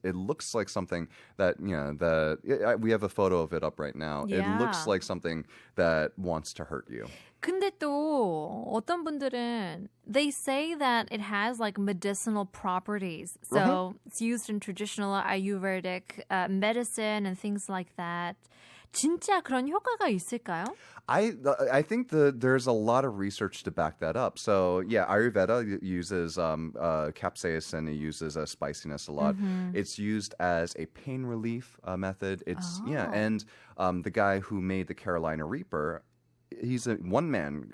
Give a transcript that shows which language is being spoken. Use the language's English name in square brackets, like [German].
[English] It looks like something that, we have a photo of it up right now. Yeah. It looks like something that wants to hurt you. [Korean] 근데 또 어떤 분들은 [English] they say that it has like medicinal properties. So it's used in traditional Ayurvedic medicine and things like that [Korean] 진짜 그런 효과가 있을까요? [English] I think there's a lot of research to back that up. So yeah, Ayurveda uses capsaicin. It uses spiciness a lot. It's used as a pain relief method. And the guy who made the Carolina Reaper, he's one man.